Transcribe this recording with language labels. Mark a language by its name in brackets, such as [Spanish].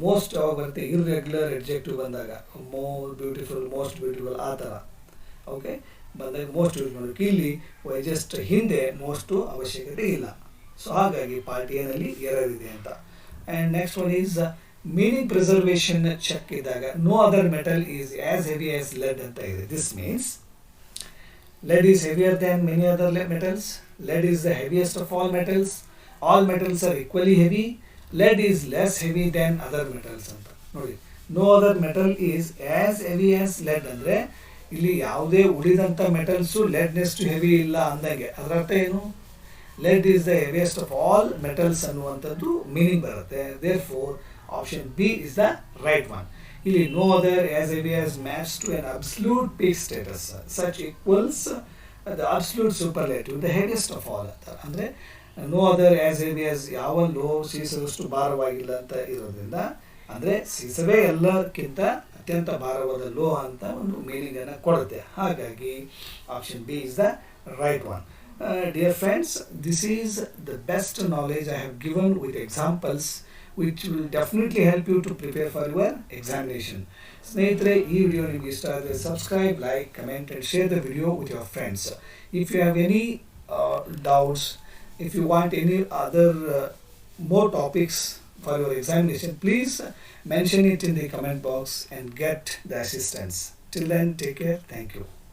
[Kannada] Most ಯಾವಾಗ ಬರುತ್ತೆ, irregular adjective ಬಂದಾಗ, ಮೋರ್ ಬ್ಯೂಟಿಫುಲ್, ಮೋಸ್ಟ್ ಬ್ಯೂಟಿಫುಲ್ ಆ ಥರ. ಓಕೆ, ಬಂದಾಗ ಮೋಸ್ಟ್ ಯೂಸ್ ಮಾಡಬೇಕು. ಇಲ್ಲಿ ವೈಜೆಸ್ಟ್ ಹಿಂದೆ ಮೋಸ್ಟು ಅವಶ್ಯಕತೆ ಇಲ್ಲ. [English] so [Kannada] ಹಾಗಾಗಿ ಪಾರ್ಟ್ ಎನಲ್ಲಿ ಎರರ್ ಇದೆ ಅಂತ. [English] and next one is meaning preservation check [Kannada] ಇದ್ದಾಗ [English] no other metal is as heavy as lead [Kannada] ಅಂತ ಇದೆ. This means [English] lead is heavier than many other metals. Lead is the heaviest of all metals. All metals are equally heavy. Lead is less heavy than other metals [Kannada] ಅಂತ ನೋಡಿ. [English] no other metal is as heavy as lead [Kannada] ಅಂದರೆ ಇಲ್ಲಿ ಯಾವುದೇ ಉಳಿದಂಥ metals ಲೆಡ್ನೆಷ್ಟು heavy ಇಲ್ಲ ಅಂದಂಗೆ. ಅದರ ಅರ್ಥ ಏನು, [English] lead is the heaviest of all metals [Kannada] ಅನ್ನುವಂಥದ್ದು ಮೀನಿಂಗ್ ಬರುತ್ತೆ. [English] Therefore option B is the right one. ಇಲ್ಲಿ no other as heavy as match to an absolute peak status such equals the absolute superlative the heaviest of all ಅಂತ. [Kannada] ಅಂದರೆ [English] no other as heavy as [Kannada] ಯಾವ low ಸೀಸದಷ್ಟು ಭಾರವಾಗಿಲ್ಲ ಅಂತ ಇರೋದ್ರಿಂದ, ಅಂದರೆ ಸೀಸವೇ ಎಲ್ಲಕ್ಕಿಂತ ಅತ್ಯಂತ ಭಾರವಾದ ಲೋಹ ಅಂತ ಒಂದು ಮೀನಿಂಗನ್ನು ಕೊಡುತ್ತೆ. ಹಾಗಾಗಿ [English] Option B is the right one. Dear friends, this is the best knowledge I have given with examples which will definitely help you to prepare for your examination. [Kannada] ಸ್ನೇಹಿತರೆ, ಈ ವಿಡಿಯೋ ನಿಮಗೆ ಇಷ್ಟ ಆದರೆ [English] Subscribe, like, comment and share the video with your friends. If you have any doubts, if you want any other more topics for your examination, please mention it in the comment box and get the assistance. Till then, take care. Thank you.